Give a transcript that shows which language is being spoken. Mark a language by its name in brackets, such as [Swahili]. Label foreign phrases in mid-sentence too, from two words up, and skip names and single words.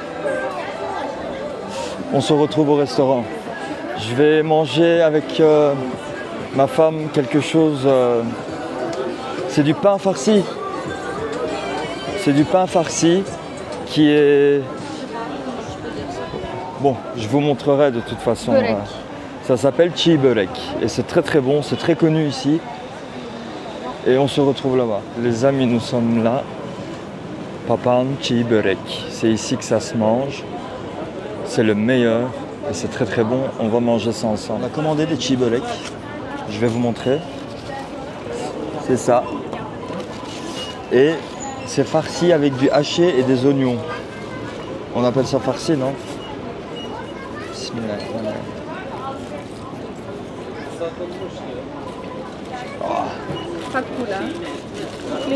[French] On se retrouve au restaurant. Je vais manger avec ma femme quelque chose. C'est du pain farci. C'est du pain farci qui est... Bon, je vous montrerai de toute façon. Börek. Ça s'appelle çiğ börek et c'est très très bon, c'est très connu ici. Et on se retrouve là-bas. Les amis, nous sommes là. Papan çiğ börek. C'est ici que ça se mange. C'est le meilleur et c'est très très bon. On va manger ça ensemble. On a commandé des çiğ börek. Je vais vous montrer. C'est ça. Et c'est farci avec du haché et des oignons. On appelle ça farci, non? Bismillah. Pas cool, hein.